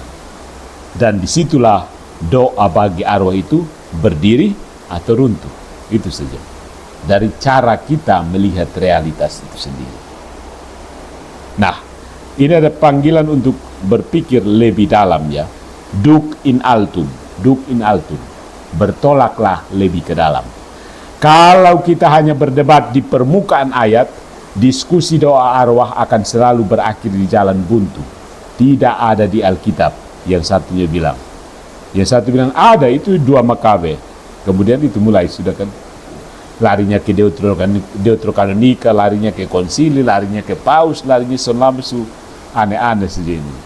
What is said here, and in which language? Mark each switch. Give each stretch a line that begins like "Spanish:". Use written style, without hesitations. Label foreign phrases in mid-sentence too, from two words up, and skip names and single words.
Indonesian: Dan disitulah doa bagi arwah itu berdiri atau runtuh. Itu saja. Dari cara kita melihat realitas itu sendiri. Nah, ini ada panggilan untuk berpikir lebih dalam ya.
Latin: Duc in altum.
Indonesian: Bertolaklah lebih ke dalam. Kalau kita hanya berdebat di permukaan ayat, diskusi doa arwah akan selalu berakhir di jalan buntu. Tidak ada di Alkitab. Yang satunya bilang. Yang satu bilang ada, itu 2 Makabe. Kemudian itu mulai sudah kan larinya ke Deuterokanonika, larinya ke konsili, larinya ke paus, larinya sonlamsu, aneh-aneh saja ini.